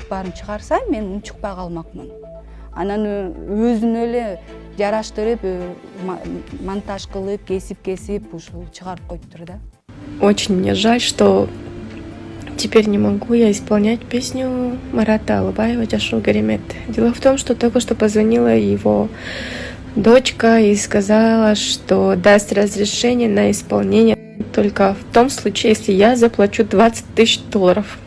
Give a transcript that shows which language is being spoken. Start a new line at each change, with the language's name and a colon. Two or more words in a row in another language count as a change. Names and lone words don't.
Kyrgyz: баарын чыгарса, мен унчукпай калмакмын. Анан өзүн эле жараштырып, монтаж кылып, кесип ушул чыгарып коюптур да.
Russian: Очень мне жаль, что теперь не могу я исполнять песню Марата Алыбаева «Жашоо керемет». Дело в том, что только что позвонила его дочка и сказала, что даст разрешение на исполнение только в том случае, если я заплачу $20 000.